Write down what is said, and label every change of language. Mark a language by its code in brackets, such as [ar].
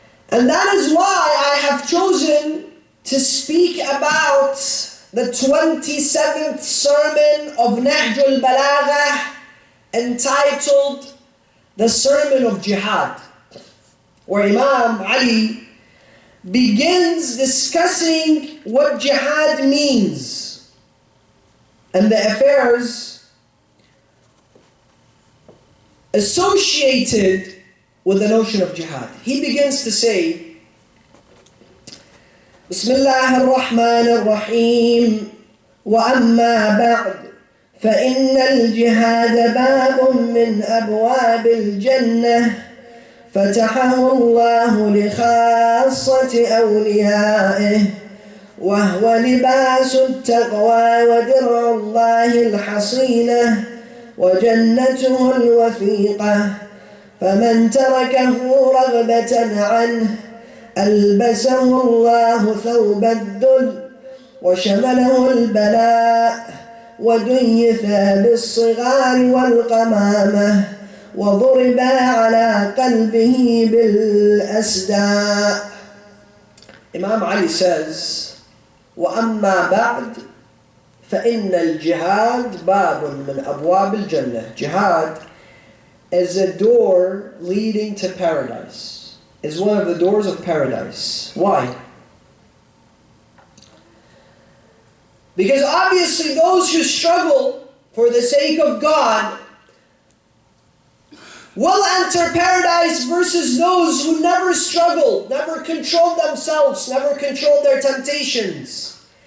[en] And that is why I have chosen to speak about the 27th sermon of Nahj al-Balaghah, entitled The Sermon of Jihad, where Imam Ali begins discussing what jihad means and the affairs associated with the notion of jihad. He begins to say, [ar] Bismillah ar-Rahman ar-Rahim, وَأَمَّا بَعْدُ فَإِنَّ الْجِهَادَ بَابٌ مِّنْ أَبْوَابِ الْجَنَّةِ فتحه الله لخاصة أوليائه وهو لباس التقوى ودرع الله الحصينة وجنته الوثيقة فمن تركه رغبة عنه ألبسه الله ثوب الذل وشمله البلاء وديث بالصغار والقمامة وضرب على قلبه بالأسداء. [en] Imam Ali says, [ar] وَأَمَّا بَعْدُ فَإِنَّ الْجِهَادِ بَابٌ مِّنْ أَبْوَابِ الْجَنَّةِ. [en] Jihad is a door leading to paradise, is one of the doors of paradise. Why? Because obviously those who struggle for the sake of God will enter paradise versus those who never struggled, never controlled themselves, never controlled their temptations.